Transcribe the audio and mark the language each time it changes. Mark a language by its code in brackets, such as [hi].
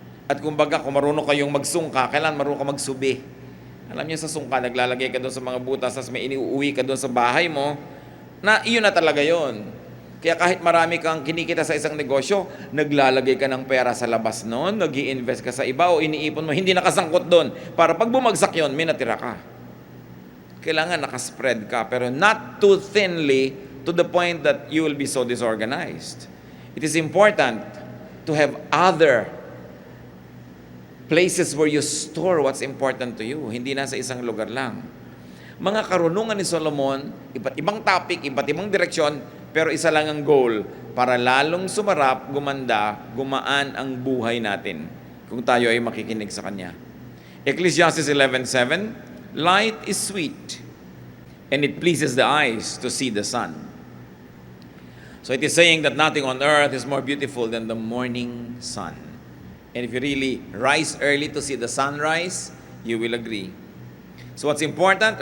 [tl] At kumbaga, kung marunong kayong magsungka, kailangan marunong ka magsubi. Alam niyo sa sungka, naglalagay ka doon sa mga butas, tapos may iniuwi ka doon sa bahay mo, na iyon na talaga yon. Kaya kahit marami kang kinikita sa isang negosyo, naglalagay ka ng pera sa labas noon, nag-i-invest ka sa iba o iniipon mo, hindi nakasangkot doon. Para pag bumagsak yon, may natira ka. Kailangan nakaspread ka, pero [en] not too thinly to the point that you will be so disorganized. It is important to have other places where you store what's important to you. [tl] Hindi nasa isang lugar lang. Mga karunungan ni Solomon, iba't ibang topic, iba't ibang direksyon, pero isa lang ang goal, para lalong sumarap, gumanda, gumaan ang buhay natin kung tayo ay makikinig sa Kanya. [en] Ecclesiastes 11:7, light is sweet, and it pleases the eyes to see the sun. So it is saying that nothing on earth is more beautiful than the morning sun. And if you really rise early to see the sunrise, you will agree. So what's important?